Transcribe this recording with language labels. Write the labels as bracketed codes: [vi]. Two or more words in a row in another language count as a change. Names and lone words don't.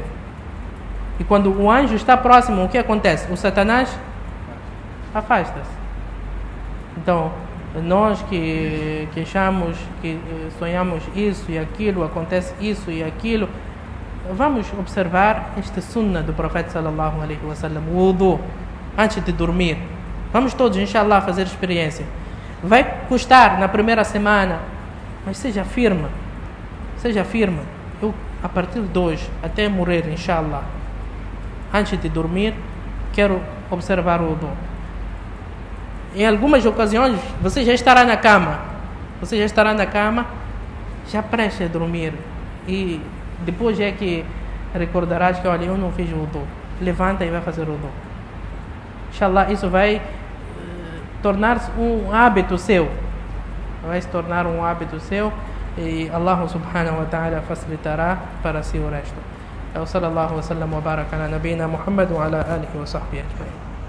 [pt] E quando o anjo está próximo, o que acontece? O Satanás afasta-se. Então, nós que achamos, que sonhamos isso e aquilo, acontece isso e aquilo, vamos observar este sunnah do profeta [ar] صلى الله عليه وسلم, [pt] o wudu, antes de dormir. Vamos todos, inshallah, fazer experiência. Vai custar na primeira semana, mas seja firme. Eu, a partir de hoje, até morrer, inshallah, antes de dormir, quero observar o wudu. Em algumas ocasiões, você já estará na cama, já prestes a dormir, e depois é que recordarás que, olha, eu não fiz o wudu. Levanta e vai fazer o wudu. Inshallah, isso vai tornar-se um hábito seu. E Allah [ar] سبحانه وتعالى [pt] facilitará para si o resto. [ar] صلى الله وسلم وبارك على نبينا محمد وعلى آله وصحبه أجمعين.